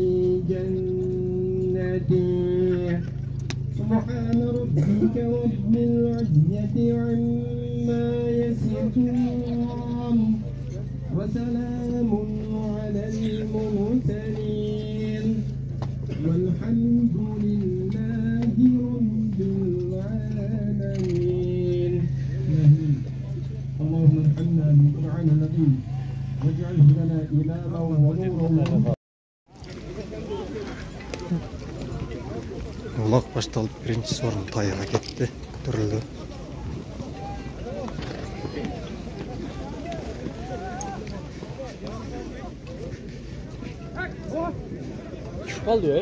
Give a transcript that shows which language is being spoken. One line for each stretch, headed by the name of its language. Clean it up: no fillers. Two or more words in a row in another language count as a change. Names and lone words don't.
Arabic: جنتي سبحان ربك رب العزة عما يصفون وسلام على المرسلين والحمد لله رب العالمين. اللهم ارحمنا بالقرآن العظيم واجعله لنا إماما ونورا.
Kyrgyz: Улак башталып биринчи сорун тайга кетти, көтөрүлдү. Чыгып калды я.